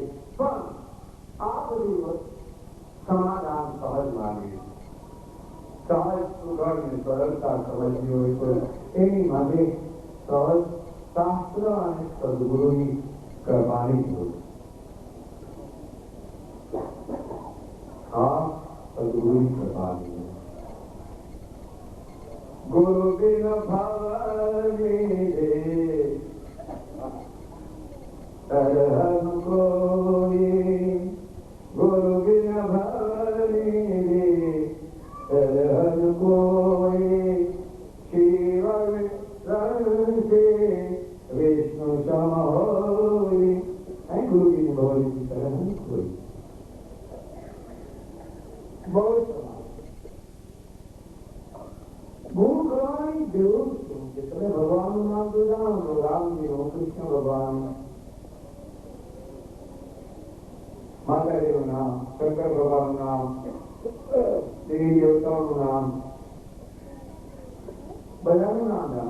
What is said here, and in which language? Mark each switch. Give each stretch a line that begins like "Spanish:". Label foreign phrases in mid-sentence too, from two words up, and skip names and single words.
Gujarati: પણ આ બધું સમાધાન સહજ માને, સહજ સુગમ ને સરળતા સમજવી હોય તો એની માટે સહજ શાસ્ત્ર અને સદગુરુની કૃપાની જરૂર. હા, સદગુરુની કૃપાની.
Awadhi: गुरु बिन भवनिधि तरहम कोई, गुरु बिन भवनी तरहम कोई, शिव से विष्णु सम होई. गुरु बिन भवनी तरहम कोई. बहुत
Gujarati: ગુરુ કરવાની જરૂર શું છે? તમે ભગવાનનું નામ તો જાણો છો, રામજીનું, કૃષ્ણ ભગવાન, માતાજીનું નામ, શંકર ભગવાનનું નામ, દેવી દેવતાઓનું નામ, બધાનું નામ જાણો.